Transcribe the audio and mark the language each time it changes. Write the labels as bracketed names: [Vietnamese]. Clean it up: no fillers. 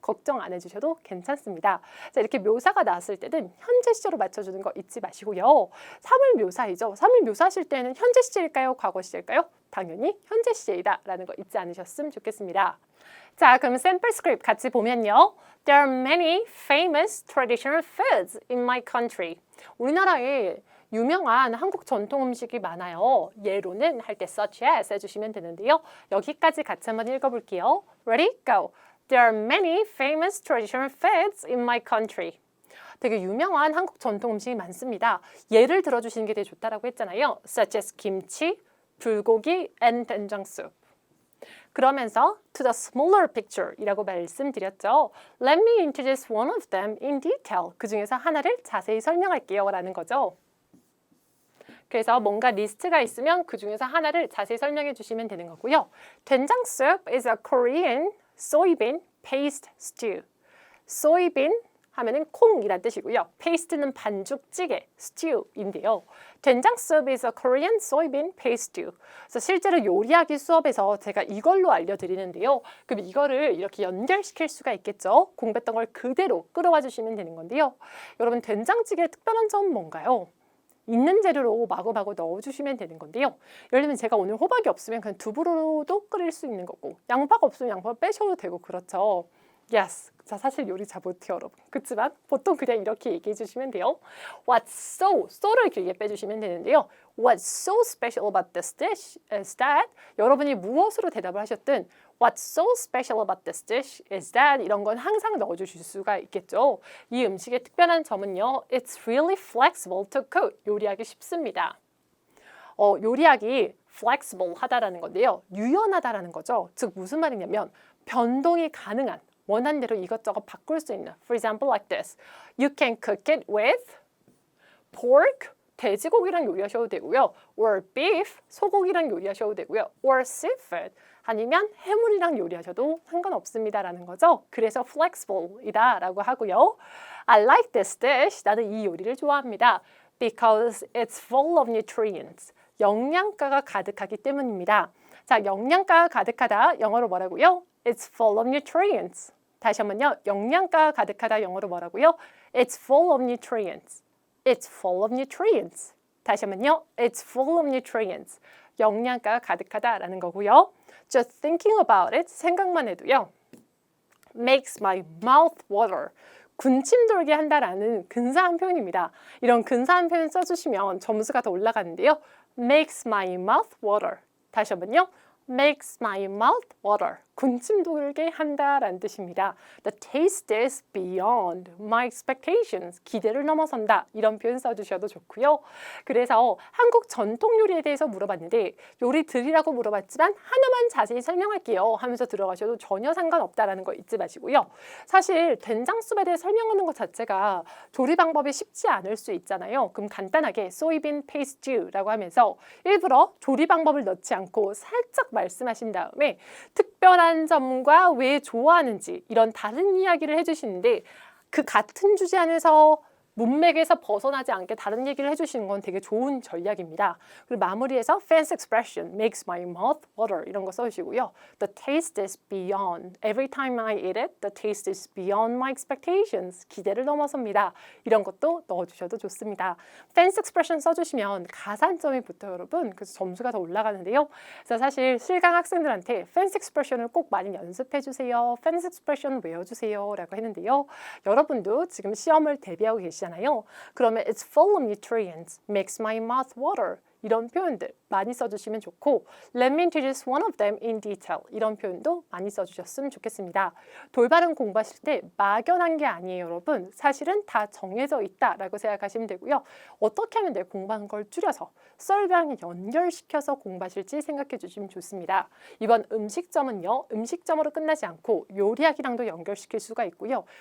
[Korean] 걱정 안 해주셔도 괜찮습니다. 자, 이렇게 묘사가 나왔을 때는 현재 시제로 맞춰주는 거 잊지 마시고요. 사물 묘사이죠. 사물 묘사하실 때는 현재 시제일까요? 과거 시제일까요? 당연히 현재 시제이다라는 거 잊지 않으셨으면 좋겠습니다. 자, 그럼 샘플 스크립트 같이 보면요. [English] There are many famous traditional foods in my country. [Korean] 우리나라에 유명한 한국 전통 음식이 많아요. 예로는 할 때 [English] such as [Korean] 해주시면 되는데요. 여기까지 같이 한번 읽어볼게요. [English] Ready? Go! There are many famous traditional foods in my country. [Korean] 되게 유명한 한국 전통 음식이 많습니다. 예를 들어주시는 게 되게 좋다라고 했잖아요. [English] Such as 김치, 불고기, and 된장국. [Korean] 그러면서 [English] to the smaller picture [Korean] 이라고 말씀드렸죠. [English] Let me introduce one of them in detail. [Korean] 그 중에서 하나를 자세히 설명할게요 라는 거죠. 그래서 뭔가 리스트가 있으면 그 중에서 하나를 자세히 설명해 주시면 되는 거고요. [English] 된장국 is a Korean soybean paste stew. [Korean] soybean 하면은 콩이란 뜻이고요. 페이스트는 반죽찌개, stew인데요. [English] 된장국 is a Korean soybean paste stew. [Korean] 그래서 실제로 요리하기 수업에서 제가 이걸로 알려드리는데요. 그럼 이거를 이렇게 연결시킬 수가 있겠죠. 공부했던 걸 그대로 끌어와 주시면 되는 건데요. 여러분 된장찌개의 특별한 점은 뭔가요? 있는 재료로 마구마구 넣어주시면 되는 건데요. 예를 들면 제가 오늘 호박이 없으면 그냥 두부로도 끓일 수 있는 거고 양파가 없으면 양파 빼셔도 되고 그렇죠. [English] Yes. [Korean] 자, 사실 요리 잘 못해요, 여러분. 그렇지만 보통 그냥 이렇게 얘기해 주시면 돼요. [English] What's so [Korean] 를 길게 빼주시면 되는데요. [English] What's so special about this dish is that [Korean] 여러분이 무엇으로 대답을 하셨든 [English] What's so special about this dish is that [Korean] 이런 건 항상 넣어주실 수가 있겠죠. 이 음식의 특별한 점은요. [English] It's really flexible to cook. [Korean] 요리하기 쉽습니다. 요리하기 flexible 하다라는 건데요. 유연하다라는 거죠. 즉 무슨 말이냐면 변동이 가능한 원하는 대로 이것저것 바꿀 수 있는. [English] For example, like this. You can cook it with pork, [Korean] 돼지고기랑 요리하셔도 되고요. [English] Or beef, [Korean] 소고기랑 요리하셔도 되고요. [English] Or seafood, [Korean] 아니면 해물이랑 요리하셔도 상관없습니다라는 거죠. 그래서 flexible이다라고 하고요. [English] I like this dish. [Korean] 나는 이 요리를 좋아합니다. [English] Because it's full of nutrients. [Korean] 영양가가 가득하기 때문입니다. 자, 영양가가 가득하다. 영어로 뭐라고요? [English] It's full of nutrients. [Korean] 다시 한번요. 영양가가 가득하다. 영어로 뭐라고요? [English] It's full of nutrients. It's full of nutrients. [Korean] 다시 한번요. [English] It's full of nutrients. [Korean] 영양가가 가득하다라는 거고요. [English] Just thinking about it. [Korean] 생각만 해도요. [English] Makes my mouth water. [Korean] 군침 돌게 한다라는 근사한 표현입니다. 이런 근사한 표현 써주시면 점수가 더 올라가는데요. [English] Makes my mouth water. [Korean] 다시 한번요. [English] Makes my mouth water. [Korean] 군침 돌게 한다라는 뜻입니다. [English] The taste is beyond my expectations. [Korean] 기대를 넘어선다. 이런 표현 써주셔도 좋고요. 그래서 한국 전통 요리에 대해서 물어봤는데 요리들이라고 물어봤지만 하나만 자세히 설명할게요 하면서 들어가셔도 전혀 상관없다라는 거 잊지 마시고요. 사실 된장국에 대해 설명하는 것 자체가 조리 방법이 쉽지 않을 수 있잖아요. 그럼 간단하게 soybean paste stew라고 하면서 일부러 조리 방법을 넣지 않고 살짝 말씀하신 다음에 특별한 점과 왜 좋아하는지 이런 다른 이야기를 해주시는데 그 같은 주제 안에서 문맥에서 벗어나지 않게 다른 얘기를 해주시는 건 되게 좋은 전략입니다. 그리고 마무리에서 [English] fancy expression makes my mouth water [Korean] 이런 거 써주시고요. [English] The taste is beyond. Every time I eat it, the taste is beyond my expectations. [Korean] 기대를 넘어섭니다. 이런 것도 넣어주셔도 좋습니다. fancy expression 써주시면 가산점이 붙어요, 여러분. 그래서 점수가 더 올라가는데요. 그래서 사실 실강 학생들한테 fancy expression을 꼭 많이 연습해주세요. fancy expression 외워주세요. 라고 했는데요. 여러분도 지금 시험을 대비하고 계시잖아요. 그러면 [English] it's full of nutrients, makes my mouth water. [Korean] 이런 표현들 많이 써주시면 좋고 [English] Let me introduce one of them in detail. [Korean] 이런 표현도 많이 써주셨으면 좋겠습니다. 돌발은 공부하실 때 막연한 게 아니에요, 여러분. 사실은 다 정해져 있다라고 생각하시면 되고요. 어떻게 하면 내 공부한 걸 줄여서 썰이랑 연결시켜서 공부하실지 생각해 주시면 좋습니다. 이번 음식점은요. 음식점으로 끝나지 않고 요리학이랑도 연결시킬 수가 있고요.